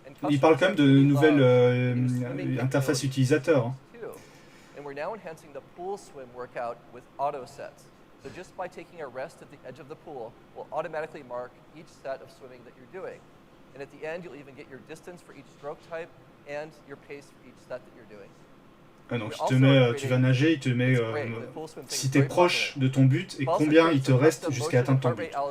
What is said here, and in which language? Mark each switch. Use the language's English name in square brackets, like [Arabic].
[French] Il parle quand même de nouvelles interfaces utilisateurs. Hein. [English] And we're now enhancing the pool swim workout with auto sets. So just by taking a rest at the edge of the pool, we'll automatically mark each set of swimming that you're doing. And at the end, you'll even get your distance for each stroke type and your pace for each set that you're doing. [French] Ah, donc il te met, tu vas nager, il te met si tu es proche de ton but et combien il te reste jusqu'à atteindre ton but.